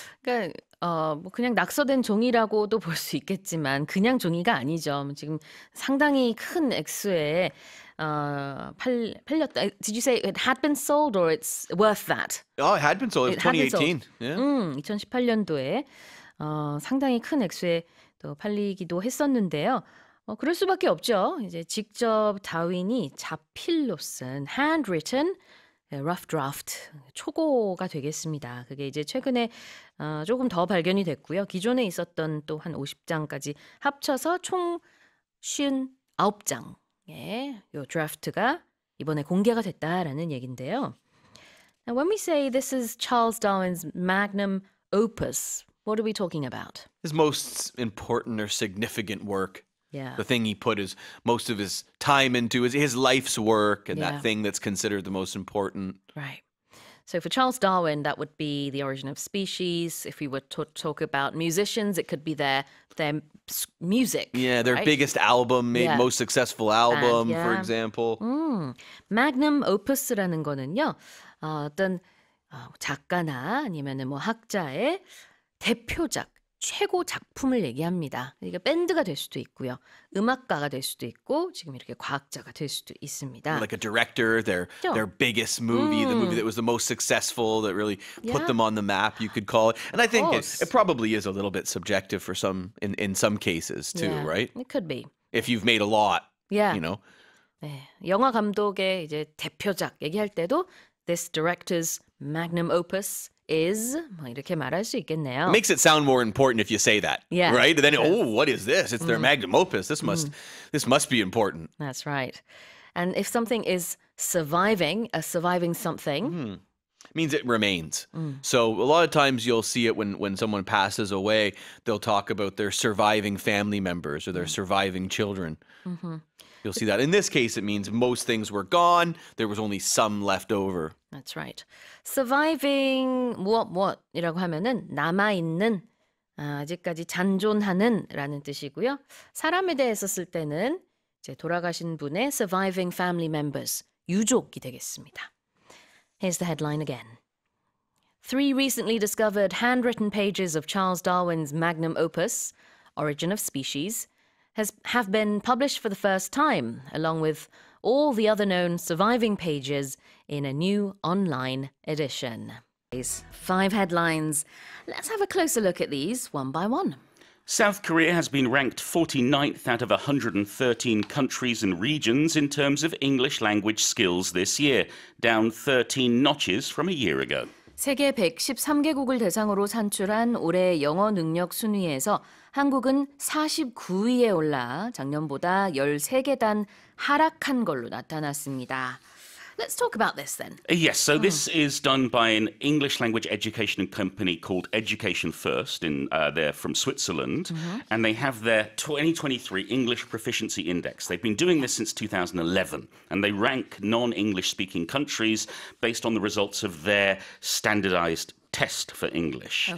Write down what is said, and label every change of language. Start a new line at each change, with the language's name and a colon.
Korean: 그러니까 뭐 그냥 낙서된 종이라고도 볼 수 있겠지만 그냥 종이가 아니죠. 지금 상당히 큰 액수에 팔렸다.
English: Did you say it had been sold or it's worth that? Oh, it had been sold. It was 2018. Yeah.
Korean: 2018년도에 상당히 큰 액수에 또 팔리기도 했었는데요. 그럴 수밖에 없죠. 이제 직접 다윈이 자필로 쓴
English: handwritten rough draft
Korean: 초고가 되겠습니다. 그게 이제 최근에 조금 더 발견이 됐고요. 기존에 있었던 또 한 50장까지 합쳐서 총 59장의 요 드래프트가 이번에 공개가 됐다라는 얘긴데요.
English: Now, when we say this is Charles Darwin's magnum opus, what are we talking about? His most important or significant work. Yeah. The thing he put most of his time into is his life's work, and Yeah. that thing that's considered the most important. Right. So for Charles Darwin, that would be The Origin of Species. If we were to talk about musicians, it could be their music. Yeah, their right? biggest album, Yeah. most successful album, yeah. for example.
Korean: magnum opus라는 거는요. 어떤 작가나 아니면은 뭐 학자의 대표작, 최고 작품을 얘기합니다. 이게 밴드가 될 수도 있고요. 음악가가 될 수도 있고 지금 이렇게 과학자가 될 수도 있습니다.
English: Like a director, their biggest movie, the movie that was the most successful, that really put them on the map, you could call it. And I think course. it probably is a little bit subjective for some, in some cases too, Yeah, right? It could be. If you've made a lot, Yeah. you know.
Korean: 네, 영화 감독의 이제 대표작 얘기할 때도
English: This director's magnum opus is
Korean: 뭐 이렇게 말할 수 있겠네요.
English: It makes it sound more important if you say that, Yeah. right? Then, what is this? It's their magnum opus. This must be important. That's right. And if something is surviving something, Means it remains. So a lot of times you'll see it when someone passes away, they'll talk about their surviving family members or their surviving children. You'll see that. In this case, it means most things were gone. There was only some left over. That's right.
Korean: Surviving 무엇이라고 하면은 남아있는, 아직까지 잔존하는 라는 뜻이고요. 사람에 대해서 쓸 때는 이제 돌아가신 분의
English: surviving family members,
Korean: 유족이 되겠습니다.
English: Here's the headline again. 3 recently discovered handwritten pages of Charles Darwin's magnum opus, Origin of Species, have been published for the first time, along with all the other known surviving pages in a new online edition. 5 headlines. Let's have a closer look at these one by one. South Korea has been ranked 49th out of 113 countries and regions in terms of English language skills this year, down 13 notches from a year ago.
Korean: 세계 113개국을 대상으로 산출한 올해 영어 능력 순위에서 한국은 49위에 올라 작년보다 13계단 하락한 걸로 나타났습니다.
English: Let's talk about this then. Yes, so this is done by an English language education company called Education First. They're from Switzerland, and they have their 2023 English Proficiency Index. They've been doing this since 2011, and they rank non-English speaking countries based on the results of their standardized test for English.